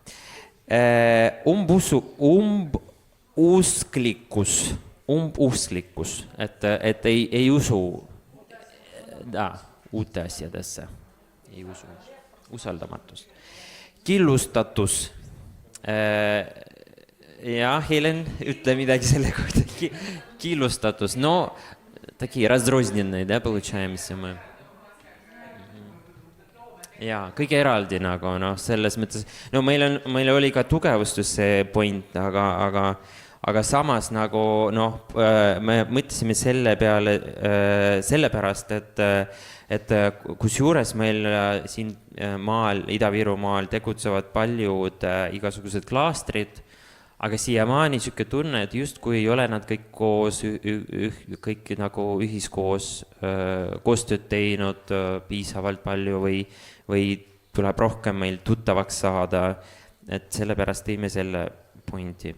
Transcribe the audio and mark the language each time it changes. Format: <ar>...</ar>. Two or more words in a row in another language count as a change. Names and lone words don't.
<et>Umbusklikkus, et ei usu uute asjadesse, ei usu, usaldamatust. Killustatus. Ja, Helen, ütle midagi selle kohta. Killustatus. No,</et> <ru>такие разрозненные, да, получаемся мы.</ru> <et>jaa, kõige eraldi nagu, noh, selles mõttes, no meil oli ka tugevustus see point, aga samas nagu, noh, me mõtlesime selle peale, sellepärast, et kusjuures meil siin maal, Ida-Virumaal tegutsevad paljud igasugused klaastrid, aga siiamaani niisugune tunne, et justkui ei ole nad kõik koos, kõik nagu ühiskoos koostööd teinud piisavalt palju või tuleb rohkem meil tuttavaks saada, et sellepärast tõime selle pointi.</et>